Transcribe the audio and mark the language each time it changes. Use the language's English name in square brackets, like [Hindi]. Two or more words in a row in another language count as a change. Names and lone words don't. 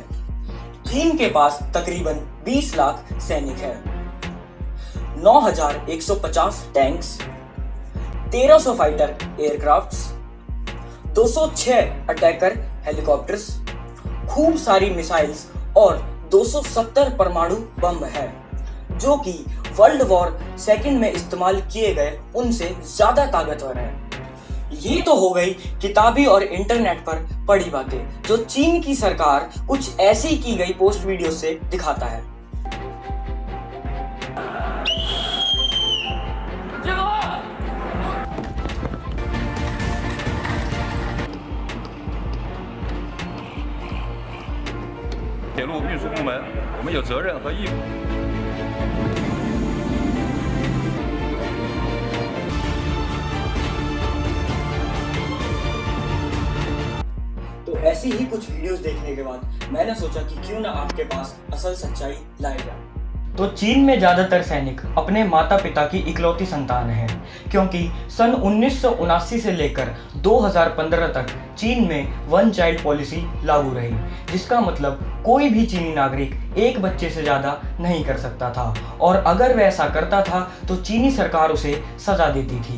[Hindi] चीन के पास तकरीबन 20 लाख सैनिक है, 9150 टैंक्स, 1300 [English] fighter aircrafts, [Hindi] 206 [English] attacker helicopters, [Hindi] खूब सारी मिसाइल्स और 270 परमाणु बम है, जो कि [English] world war second [Hindi] में इस्तेमाल किए गए उनसे ज्यादा ताकतवर है। ये तो हो गई किताबी और इंटरनेट पर पढ़ी बातें, जो चीन की सरकार कुछ ऐसी की गई [English] post video [Hindi] से दिखाता है। [Chinese] 铁路运输部门，我们有责任和义务。 [Hindi] तो ऐसी ही कुछ वीडियोस देखने के बाद मैंने सोचा कि क्यों ना आपके पास असल सच्चाई लाई जाए। तो चीन में ज्यादातर सैनिक अपने माता पिता की इकलौती संतान हैं, क्योंकि सन 1979 से लेकर 2015 तक चीन में [English] one child policy [Hindi] लागू रही, जिसका मतलब कोई भी चीनी नागरिक एक बच्चे से ज्यादा नहीं कर सकता था, और अगर वह ऐसा करता था तो चीनी सरकार उसे सजा देती थी।